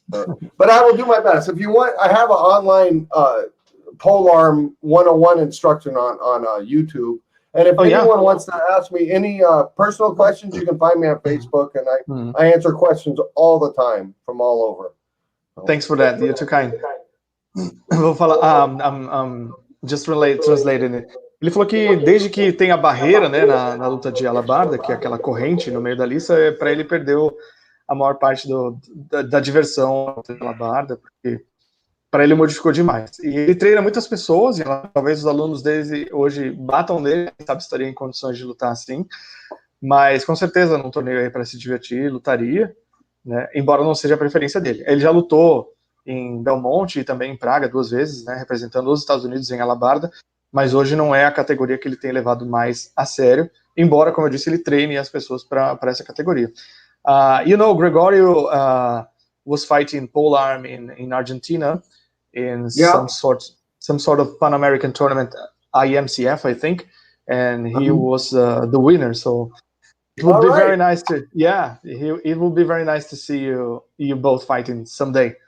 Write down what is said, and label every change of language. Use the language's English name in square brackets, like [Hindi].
[English] But I will do my best. If you want, I have an online polearm 101 instruction on YouTube. And if anyone wants to ask me any personal questions, you can find me on Facebook, and I answer questions all the time from all over. Thanks for that. You're too kind. [Portuguese] Vou falar, [English] just translating it. [Portuguese] Ele falou que desde que tem a barreira, né, na luta de alabarda, que é aquela corrente no meio da lista, para ele perdeu a maior parte da diversão da alabarda, porque para ele modificou demais. E ele treina muitas pessoas, e talvez os alunos dele hoje batam nele, sabe, estaria em condições de lutar assim, mas com certeza num torneio aí para se divertir, lutaria, né, embora não seja a preferência dele. Ele já lutou em Belmonte e também em Praga 2 vezes, né, representando os Estados Unidos em alabarda, mas hoje não é a categoria que ele tem levado mais a sério, embora, como eu disse, ele treine as pessoas para essa categoria. [English] Gregorio was fighting polearm in Argentina in some sort of Pan American tournament, IMCF, I think, and he was the winner. So it would be very nice to, it would be very nice to see you both fighting someday.